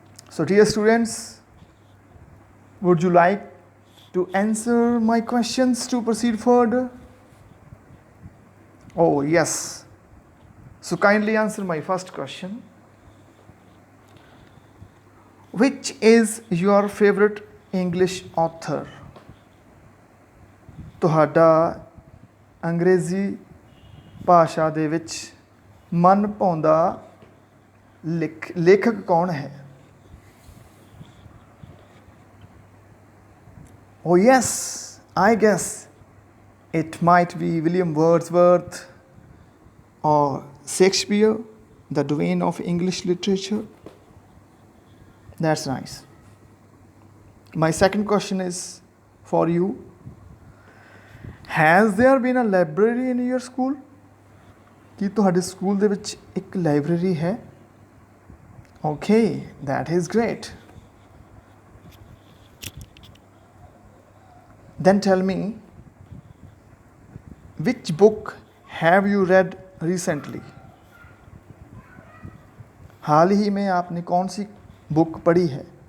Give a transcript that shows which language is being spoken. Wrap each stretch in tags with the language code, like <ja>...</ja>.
<en>So, dear students, would you like to answer my questions to proceed further? Oh, yes. So, kindly answer my first question. Which is your favorite English author?</en> <pa>ਤੁਹਾਡਾ ਅੰਗਰੇਜ਼ੀ ਭਾਸ਼ਾ ਦੇ ਵਿੱਚ ਮਨ ਭਾਉਂਦਾ ਲੇਖਕ ਕੌਣ ਹੈ?</pa> <en>Oh yes, I guess it might be William Wordsworth or Shakespeare, the domain of English literature. That's nice. My second question is for you. Has there been a library in your school?</en> <pa>ਕੀ ਤੁਹਾਡੇ school ਦੇ ਵਿੱਚ ਇੱਕ library ਹੈ?</pa> <en>Okay, that is great. Then tell me, which book have you read recently?</en> <hi>हाल ही में आपने कौन सी book पढ़ी है?</hi>